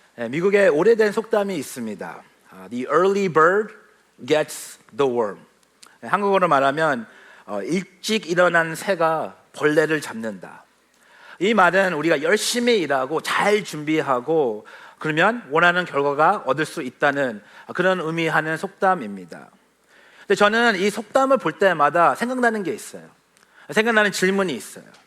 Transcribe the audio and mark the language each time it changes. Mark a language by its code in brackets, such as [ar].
[ko] 미국에 오래된 속담이 있습니다. [en] The early bird gets the worm. [ko] 한국어로 말하면 일찍 일어난 새가 벌레를 잡는다. 이 말은 우리가 열심히 일하고 잘 준비하고 그러면 원하는 결과가 얻을 수 있다는 그런 의미하는 속담입니다. 근데 저는 이 속담을 볼 때마다 생각나는 게 있어요. 생각나는 질문이 있어요.